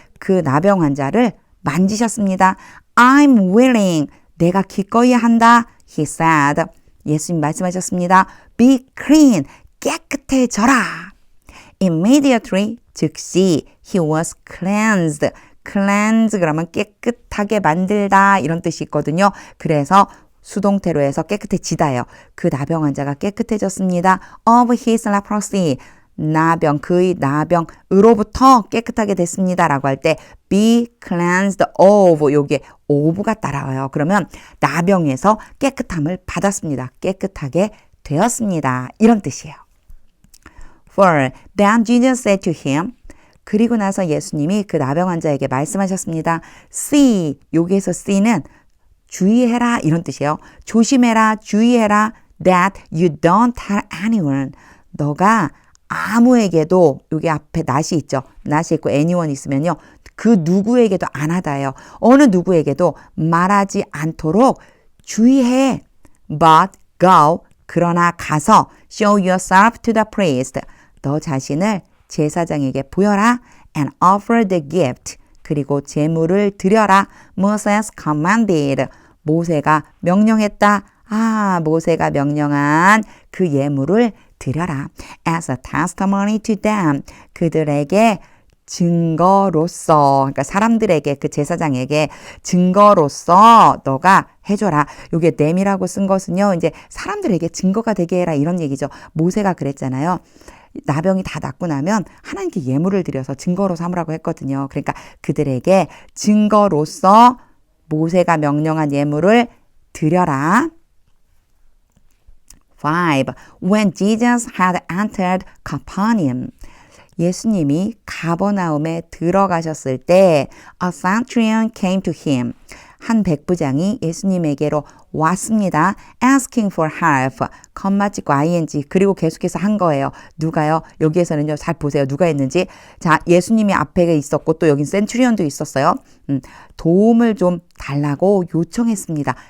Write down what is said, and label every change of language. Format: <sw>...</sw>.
<ko>그 나병 환자를 만지셨습니다.</ko> <en>I'm willing.</en> <ko>내가 기꺼이 한다.</ko> <en>He said.</en> <ko>예수님 말씀하셨습니다.</ko> <en>Be clean.</en> <ko>깨끗해져라.</ko> <en>Immediately,</en> <ko>즉시</ko> <en>he was cleansed.</en> <ko>cleanse 그러면 깨끗하게 만들다 이런 뜻이 있거든요. 그래서 수동태로 해서 깨끗해지다예요. 그 나병 환자가 깨끗해졌습니다.</ko> <en>Of his leprosy.</en> <ko>그의 나병으로부터 깨끗하게 됐습니다. 라고 할 때</ko> <en>be cleansed of</en> <ko>요게 of가 따라와요. 그러면 나병에서 깨끗함을 받았습니다. 깨끗하게 되었습니다. 이런 뜻이에요. 4.</ko> <en>Then Jesus said to him.</en> <ko>그리고 나서 예수님이 그 나병 환자에게 말씀하셨습니다. See, 여기에서 see는 주의해라 이런 뜻이에요. 조심해라, 주의해라</ko> <en>that you don't tell anyone.</en> <ko>너가 아무에게도 여기 앞에 not이 있죠. not이 있고 anyone 있으면요. 그 누구에게도 안 하다예요. 어느 누구에게도 말하지 않도록 주의해.</ko> <en>But go.</en> <ko>그러나 가서</ko> <en>show yourself to the priest.</en> <ko>너 자신을 제사장에게 보여라.</ko> <en>And offer the gift.</en> <ko>그리고 제물을 드려라.</ko> <en>Moses commanded.</en> <ko>모세가 명령했다. 모세가 명령한 그 예물을 드려라.</ko> <en>As a testimony to them.</en> <ko>그들에게 증거로서, 그러니까 사람들에게, 그 제사장에게 증거로서 너가 해줘라. 요게 them이라고 쓴 것은요, 이제 사람들에게 증거가 되게 해라. 이런 얘기죠. 모세가 그랬잖아요. 나병이 다 낫고 나면 하나님께 예물을 드려서 증거로 삼으라고 했거든요. 그러니까 그들에게 증거로서 모세가 명령한 예물을 드려라. 5.</ko> <en>When Jesus had entered Capernaum.</en> <ko>예수님이 가버나움에 들어가셨을 때</ko> <en>a centurion came to him.</en> <ko>한 백부장이 예수님에게로 왔습니다.</ko> <en>asking for help.</en> <ko>comma 찍고 ing 그리고 계속해서 한 거예요. 누가요? 여기에서는요. 잘 보세요. 누가 했는지. 자, 예수님이 앞에 있었고 또 여긴 센츄리온도 있었어요. 도움을 좀 달라고 요청했습니다.</ko>